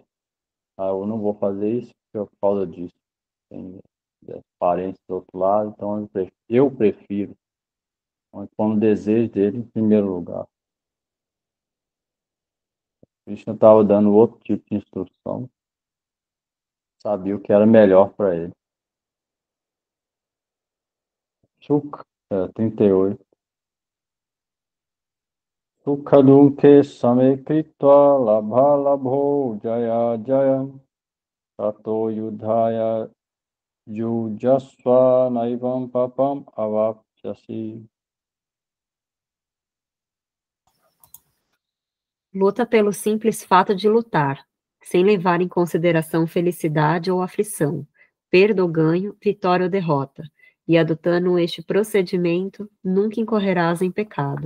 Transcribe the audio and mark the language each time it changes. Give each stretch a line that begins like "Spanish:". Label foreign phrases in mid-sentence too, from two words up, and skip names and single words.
Portuguese: Eu não vou fazer isso por causa disso. Tem parentes do outro lado, então eu prefiro. Então, põe o desejo dele em primeiro lugar. Krishna estava dando outro tipo de instrução, sabia o que era melhor para ele. Sukha, 38.
Sanskrit: सुख दुःखे समे कृत्वा लाभ लाभौ जय जयौ ततो युद्धाय युज्यस्व नैवं पापम् अवाप्स्यसि.
Portuguese: Luta pelo simples fato de lutar, sem levar em consideração felicidade ou aflição, perda ou ganho, vitória ou derrota, e adotando este procedimento, nunca incorrerás em pecado.